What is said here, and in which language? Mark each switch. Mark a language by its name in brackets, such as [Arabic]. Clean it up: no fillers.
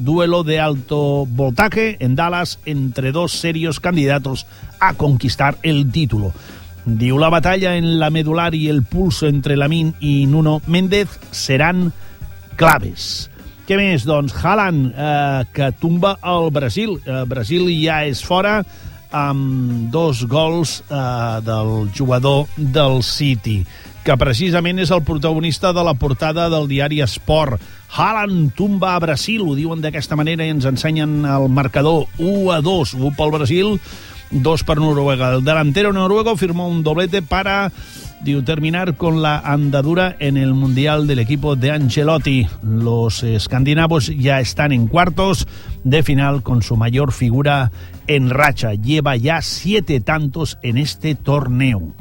[Spanish] Duelo de alto voltaje en Dallas entre dos serios candidatos a conquistar el título. [Catalan] Diu, [Spanish] la batalla en la medular y el pulso entre Lamin y Nuno Méndez serán claves. [Catalan] Què més? Doncs Haaland, que tumba el Brasil. Brasil ja és fora amb dos gols del jugador del City, que precisament és el protagonista de la portada del diari Sport. [Spanish] Haaland tumba a Brasil, [Catalan] ho diuen d'aquesta manera i ens ensenyen el marcador 1-2, 1 pel Brasil, 2 per Noruega. [Spanish] El delantero noruego firmó un doblete para, [Catalan] diu, [Spanish] terminar con la andadura en el Mundial del equipo de Ancelotti. Los escandinavos ya están en cuartos de final con su mayor figura en racha. Lleva ya 7 tantos en este torneo.